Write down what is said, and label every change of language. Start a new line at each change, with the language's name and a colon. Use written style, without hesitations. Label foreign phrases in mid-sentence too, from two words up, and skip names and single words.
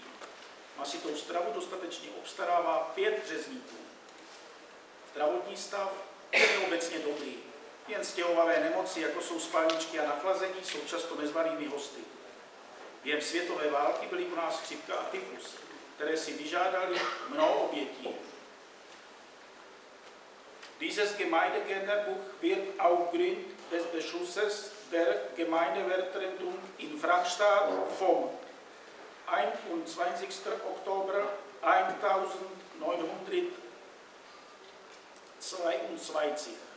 Czech: Masitou stravu dostatečně obstarává 5 řezníků. Zdravotní stav je obecně dobrý. Jen stěhovavé nemoci, jako jsou spalničky a nachlazení, jsou často nezvanými hosty. Během světové války byly u nás chřipka a tyfus, které si vyžádali mnoho obětí.
German: Dieses Gemeindegelderbuch wird aufgrund des Beschlusses der Gemeindevertretung in Framstadt vom 21. Oktober 1922.